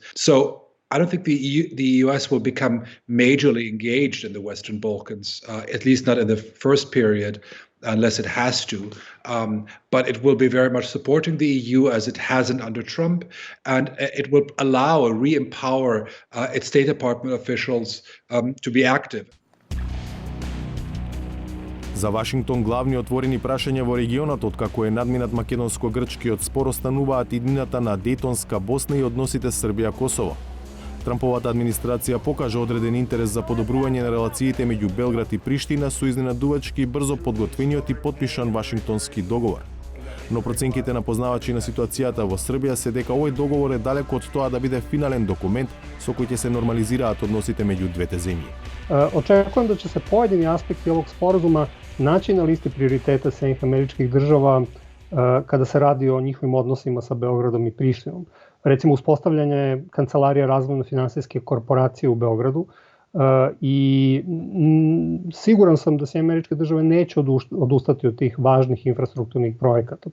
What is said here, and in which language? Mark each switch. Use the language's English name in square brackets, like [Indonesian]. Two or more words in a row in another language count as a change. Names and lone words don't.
[English] So I don't think the US will become majorly engaged in the Western Balkans, at least not in the first period, unless it has to. But it will be very much supporting the EU as it hasn't under Trump, and it will allow or re-empower its State Department officials to be active. [Macedonian] За Вашингтон главни отворени прашања во регионот откако е надминат македонско-грчкиот спор остануваат иднината на Дејтонска Босна и односите Србија-Косово. Трамповата администрација покажа одреден интерес за подобрување на релациите меѓу Белград и Приштина со изненадувачки брзо подготвениот и потпишан Вашингтонски договор. Но проценките на познавачи на ситуацијата во Србија се дека овој договор е далеко од тоа да биде финален документ со кој ќе се нормализираат односите меѓу двете земји. Очекувам да [Serbian] će se pojedini aspekti ovog sporazuma naći na listi prioriteta Sjedinjenih Američkih Država kada se radi o njihovim odnosima sa Beogradom i Prištinom. Recimo uspostavljanje Kancelarije razvojno-finansijske korporacije u Beogradu i siguran sam da Sjedinjene Američke Države neće odustati od tih važnih infrastrukturnih projekata.